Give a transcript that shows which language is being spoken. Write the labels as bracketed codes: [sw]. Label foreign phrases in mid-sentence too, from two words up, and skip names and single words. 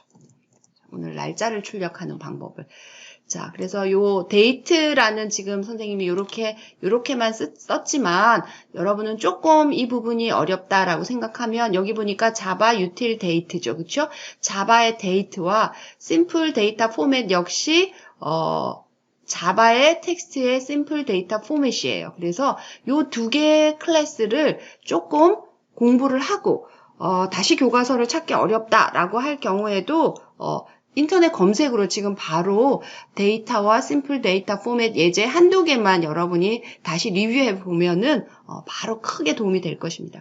[ko] 오늘 날짜를 출력하는 방법을. 자, 그래서 요 date라는 지금 선생님이 요렇게만 썼지만 여러분은 조금 이 부분이 어렵다라고 생각하면 여기 보니까 자바 [en] util date [ko] 죠. 그쵸? 자바의 date와 [en] simple data format [ko] 역시 자바의 텍스트의 [en] simple data format [ko] 이에요. 그래서 요 두 개의 클래스를 조금 공부를 하고 다시 교과서를 찾기 어렵다라고 할 경우에도 인터넷 검색으로 지금 바로 데이터와 [en] simple data format [ko] 예제 한두 개만 여러분이 다시 리뷰해 보면은 바로 크게 도움이 될 것입니다.